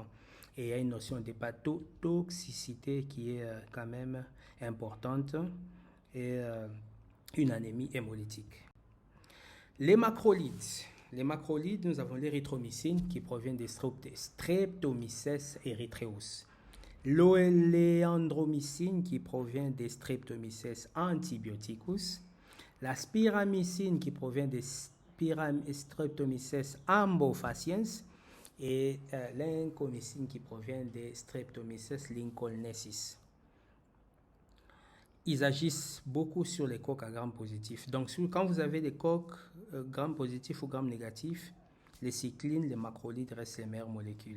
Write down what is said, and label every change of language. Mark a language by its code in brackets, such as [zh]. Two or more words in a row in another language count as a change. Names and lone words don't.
[fr] Et il y a une notion d'hépatotoxicité qui est quand même importante. Et une anémie hémolytique. Les macrolides. Les macrolides, nous avons l'érythromycine qui provient des Streptomyces erythraeus. L'oléandromycine qui provient des Streptomyces antibioticus. La spiramycine qui provient des Streptomyces ambofaciens. Et l'incomycine qui provient des Streptomyces lincolnensis. Ils agissent beaucoup sur les coques à gram positif. Donc, quand vous avez des coques gram positif ou gram négatif, les cyclines, les macrolides restent les meilleures molécules.